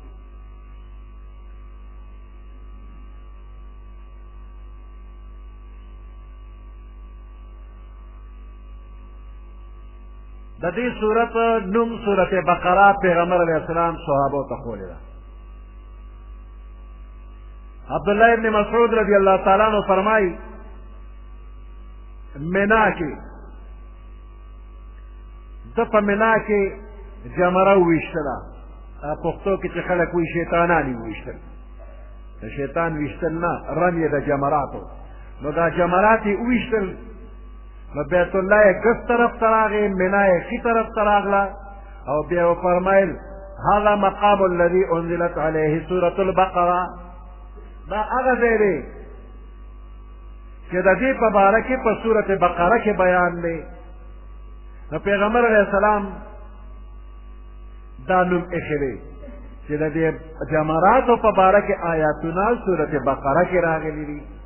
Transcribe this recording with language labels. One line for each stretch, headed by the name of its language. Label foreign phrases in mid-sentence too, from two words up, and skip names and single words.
Pashto: د دې صورت نوم صورت بقره پیغمبر
Arabic: علیه السلام
Pashto: صحابو ته ښوولې ده. عبدالله ابن مسعود
Arabic: رضی اللہ تعالیٰ عنہ
Pashto: فرمائی منا کې د په منا کې جمره وویشتله. پښتو کې چې خلک وایي شیطانان یې وویشتل، د شیطان ویشتل نه، رمې د جمراتو. نو دا جمرات یې وویشتل، نو بیت الله یې ګس طرف ته راغی، منا یې ښي طرف ته راغله او بیا یې وفرمیل
Arabic: هذا مقام الذي انزلت علیه سورة البقره.
Pashto: دا هغه ځای دی چې د دې په باره کې په صورت بقره کې بیان دی. نو پیغمبر
Arabic: علیه السلام
Pashto: دا نوم ایښی دی چې د دې جمراتو په باره کې آیاتونه صورت بقره کې راغلي دي.